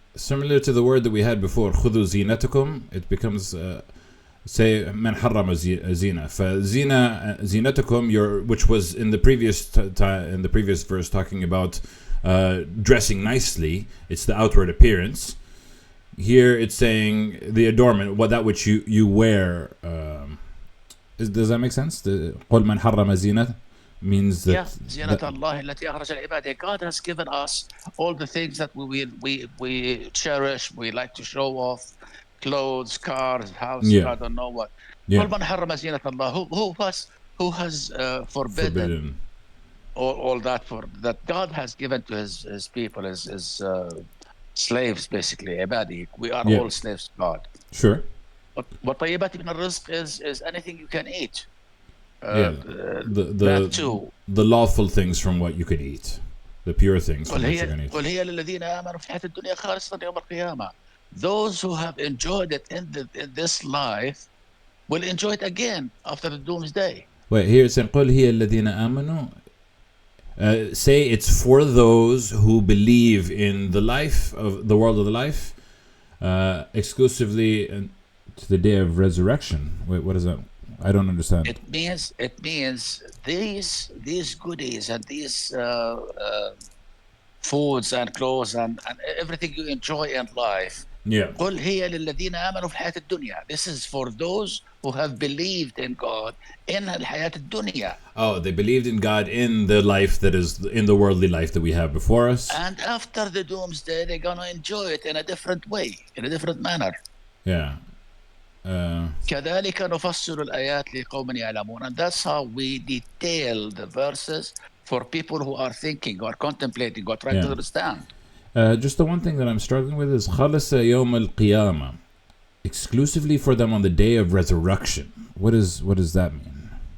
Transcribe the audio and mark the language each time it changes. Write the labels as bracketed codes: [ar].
[en] similar to the word that we had before, [ar] خذوا زينتكم. [en] It becomes say [ar] من حرم زينة. فزينة زينتكم, [en] which was in the previous in the previous verse talking about dressing nicely. It's the outward appearance. Here it's saying the adornment, that which you wear. Does that make sense? [ar] قل من حرم زينة [en] means that [ar] زينة الله التي أخرج لعباده. [en] God has given us all the things that we cherish, we like to show off, clothes, cars, houses, I don't know what. Yeah. [ar] قل من حرم زينة الله. [en] Who has forbidden all that that God has given to his people, his slaves, basically عباده. We are all slaves to God. Sure. [ar] وطيبات من الرزق [en] is anything you can eat. That too. The lawful things from what you could eat, the pure things from what you can eat. [ar] قل هي للذين آمنوا في الحياة الدنيا خالصة يوم القيامة. [en] Those who have enjoyed it in this life will enjoy it again after the doomsday. Wait, here it's saying [ar] قل هي الذين آمنوا. [en] Say it's for those who believe in the life of the world of the life, exclusively to the day of resurrection. Wait, what is that? I don't understand. It means these goodies and these foods and clothes and everything you enjoy in life. [ar] قل هي للذين آمنوا في الحياة الدنيا. [en] This is for those who have believed in God in [ar] الحياة الدنيا. [en] Oh, they believed in God in the life that is in the worldly life that we have before us. And after the doomsday, they're gonna enjoy it in a different way, in a different manner. Yeah. [ar] كذلك نفصل الآيات لقوم يعلمون. [en] And that's how we detail the verses for people who are thinking, who are contemplating, who are trying to understand. Just the one thing that I'm struggling with is [ar] خلص يوم القيامة, [en] exclusively for them on the day of resurrection. What does that mean?